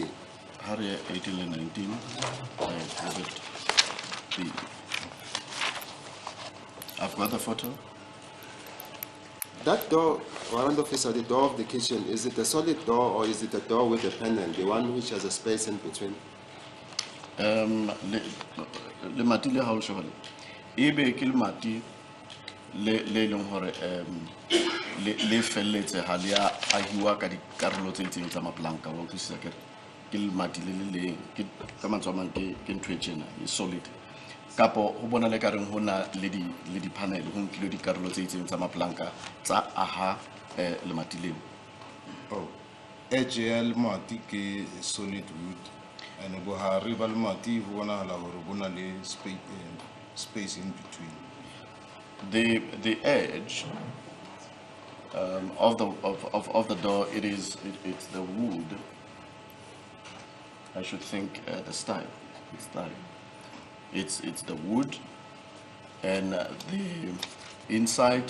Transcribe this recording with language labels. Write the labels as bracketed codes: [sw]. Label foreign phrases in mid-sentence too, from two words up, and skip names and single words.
[en] Area 18 and 19, Exhibit B. I've got the photo. That door, warrant officer, the door of the kitchen, is it a solid door or is it a door with a panel, the one which has a space in between? [st] Le mati le haul shobale. Ebe ke le mati le leng hore le felletse ha le a ahiwa ka dikarolo tse itseng tsa maplanka wa utlwisisa ke le mati le ke ka mantswe a mang ke ntho e tjena e solid. Kapo ho bona le ka reng hona le di panel ho nkile dikarolo tse itseng tsa maplanka tsa aha le mati leo. Oh, edge ya le mati ke [en] solid wood [st] and bohare ba le mati ho bonahala hore bona le [en] space in between. The edge of the door, it's the wood. I should think the style. It's the wood, and the inside.